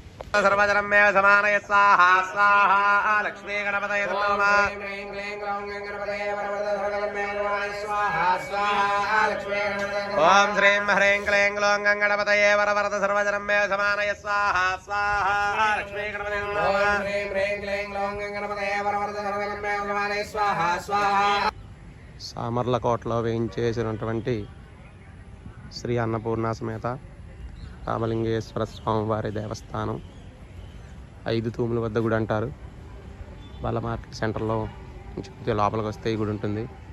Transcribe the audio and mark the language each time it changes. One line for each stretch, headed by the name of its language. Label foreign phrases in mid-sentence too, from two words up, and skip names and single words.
Sanskrit: सर्वजनमे समानय स्वाहा स्वाहा लक्ष्मी गणपतये नमः ओम श्रीं ह्रीं क्लीं ग्लौं गणपतये वरवरद सर्वजनमे समानय स्वाहा स्वाहा लक्ष्मी गणपतये नमः ओम श्रीं ह्रीं क्लीं ग्लौं गणपतये वरवरद सर्वजनमे समानय स्वाहा स्वाहा
Telugu: సామర్లకోటలో వేయించేసినటువంటి శ్రీ అన్నపూర్ణ సమేత రామలింగేశ్వర స్వామివారి దేవస్థానం 5 తూముల వద్ద గుడి అంటారు. బాల మార్కెట్ సెంటర్లో కొంచెం లోపలికి వస్తే ఈ గుడి ఉంటుంది.